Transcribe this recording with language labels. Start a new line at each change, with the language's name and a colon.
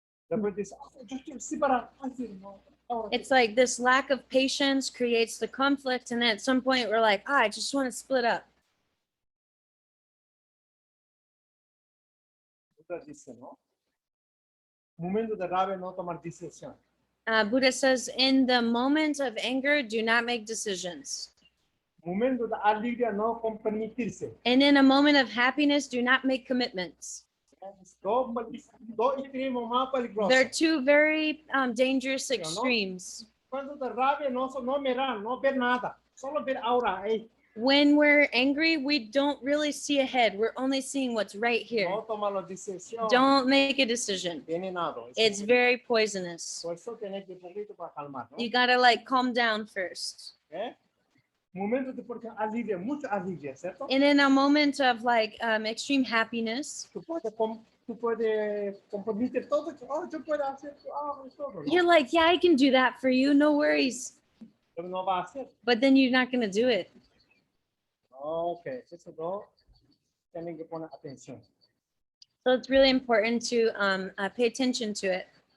Spanish: Después dice, yo quiero separar. No. Ahora
English: It's like this lack of patience creates the conflict, and then at some point we're like, I just want to split up.
Spanish: Buda dice, ¿no? Momento de rabia no tomar decisión.
English: Buddha says, in the moment of anger, do not make decisions.
Spanish: Momento de alegría no comprometerse.
English: And in a moment of happiness, do not make commitments.
Spanish: Dos extremos más peligrosos.
English: They're 2 very dangerous
Spanish: no?
English: extremes.
Spanish: Cuando de rabia no mirar, no ver nada, solo ver ahora.
English: When we're angry, we don't really see ahead. We're only seeing what's right here.
Spanish: No tomar la decisión.
English: Don't make a decision.
Spanish: Venenado.
English: It's very poisonous.
Spanish: Por eso tiene que poquito para calmar, ¿no?
English: You gotta like calm down first. ¿Eh?
Spanish: Momento de porque alivia, mucha alivia, ¿cierto?
English: And in a moment of like extreme happiness,
Spanish: Tú puedes comprometer todo, yo puedo hacer todo, ¿no?
English: you're like, yeah, I can do that for you. No worries.
Spanish: Pero no va a hacer.
English: But then you're not gonna do it.
Spanish: Ok, eso no, tienen que poner atención.
English: So it's really important to pay attention to it.